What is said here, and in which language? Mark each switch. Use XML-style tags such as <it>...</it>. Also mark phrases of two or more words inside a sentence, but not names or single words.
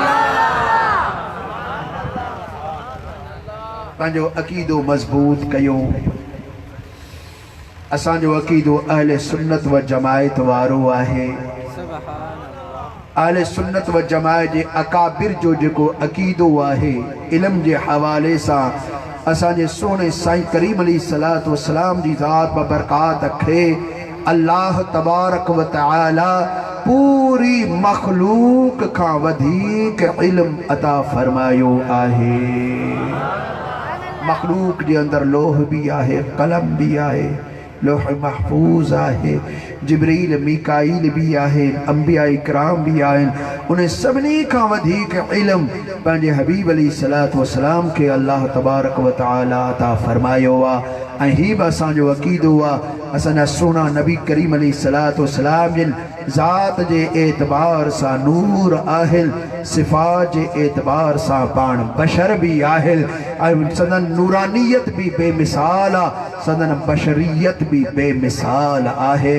<sd>पंहिंजो अक़ीदो मज़बूत कयो असांजो अक़ीदो अहले सुन्नत व जमायत वारो आहे अहले सुन्नत व जमायत जे अकाबिर जो जेको अक़ीदो आहे इल्म जे हवाले सां असांजे सोने साईं करीम</sd> <ar>عليه الصلاة والسلام</ar> <sd>जी ज़ात बरकात रखे</sd> <ar>الله تبارك وتعالى</ar> <sd>पूरी मखलूक खां वधीक इल्म अता फरमायो आहे। मखलूक जे अंदर लोह भी आहे, कलम भी आहे, लोह महफूज आहे, जिब्रील मीकाईल भी आहे, अंबिया इकराम भी आहिनि। उन सभिनी खां वधीक इल्म पंहिंजे हबीब</sd> <ar>عليه الصلاة والسلام</ar> <sd>खे</sd> <ar>الله تبارك وتعالى</ar> <sd>अता फरमायो आहे। ऐं हीउ बि असांजो अक़ीदो आहे, असांजा सुहिणा नबी करीम</sd> <ar>عليه الصلاة والسلام</ar> <sd>जिन ज़ात जे एतबार सां नूर आहिनि, सिफ़ात जे एतबार सां पाण बशर भी आहिनि, ऐं सदन नूरानियत भी बेमिसाल आहे, सदन बशरियत भी बेमिसाल आहे।</sd>